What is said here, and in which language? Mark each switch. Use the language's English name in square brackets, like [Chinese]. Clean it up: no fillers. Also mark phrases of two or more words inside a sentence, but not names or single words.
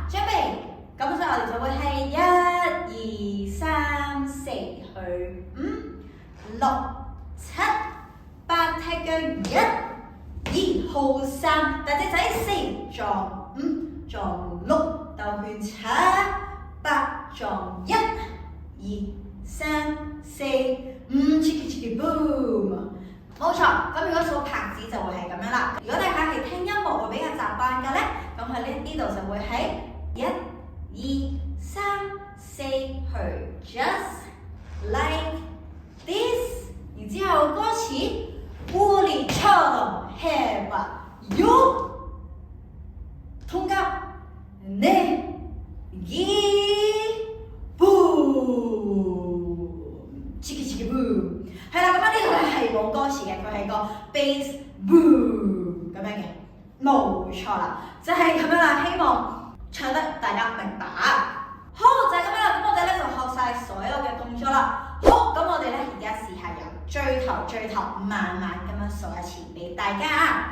[Cantonese] 準備，咁所以我哋就會係1、2、3、4去5、6、7、8，踢腳1、2 hold 3，大隻仔4撞5撞6，兜圈7、8撞1、2、3、4、5 chiki boom。冇錯，咁如果數拍子就會係咁樣啦。如果大家係聽音樂會比較習慣嘅咧，咁喺呢度就會係1、2、3、4去 [English] just like this， [Cantonese] 然之後歌詞 [Korean] 우리처럼 해봐요， 통갑 내기 [Cantonese] boom， chiki boom。係啦，咁呢度咧係冇歌詞嘅，佢係個 [English] bass boom [Cantonese] 咁樣嘅，冇錯啦，就係咁樣啦。希望唱得大家明白。好，就係咁樣啦。咁我哋咧就學晒所有嘅動作啦。好，咁我哋咧而家試下由最頭慢慢咁樣數一次俾大家。